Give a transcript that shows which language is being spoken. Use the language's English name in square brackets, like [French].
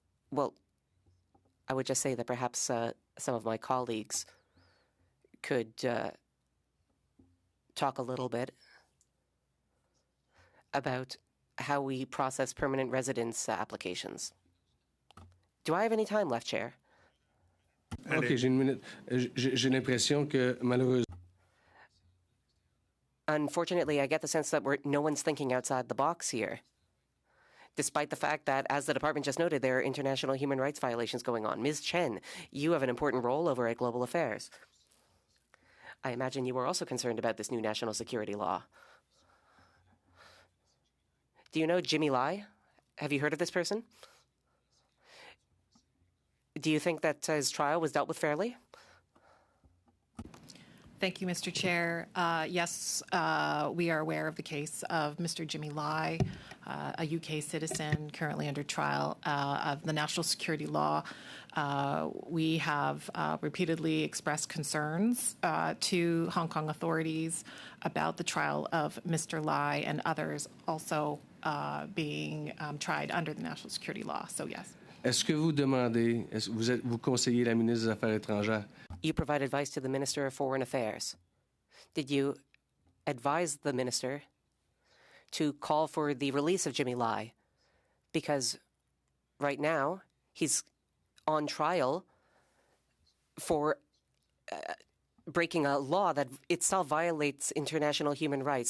[English] Well, I would just say that perhaps some of my colleagues could talk a little bit about how we process permanent residence applications. Do I have any time left, Chair? [French] OK, j'ai une minute. J'ai l'impression que malheureusement. [English] Unfortunately, I get the sense that no one's thinking outside the box here, despite the fact that, as the department just noted, there are international human rights violations going on. Ms. Chen, you have an important role over at Global Affairs. I imagine you are also concerned about this new national security law. Do you know Jimmy Lai? Have you heard of this person? Do you think that his trial was dealt with fairly? Thank you, Mr. Chair. Yes, we are aware of the case of Mr. Jimmy Lai, a UK citizen currently under trial of the national security law. We have repeatedly expressed concerns to Hong Kong authorities about the trial of Mr. Lai and others also being tried under the national security law. So, yes. [French] Est-ce que vous demandez, vous conseillez la ministre des Affaires étrangères? [English] You provide advice to the Minister of Foreign Affairs. Did you advise the minister to call for the release of Jimmy Lai? Because right now he's on trial for breaking a law that itself violates international human rights.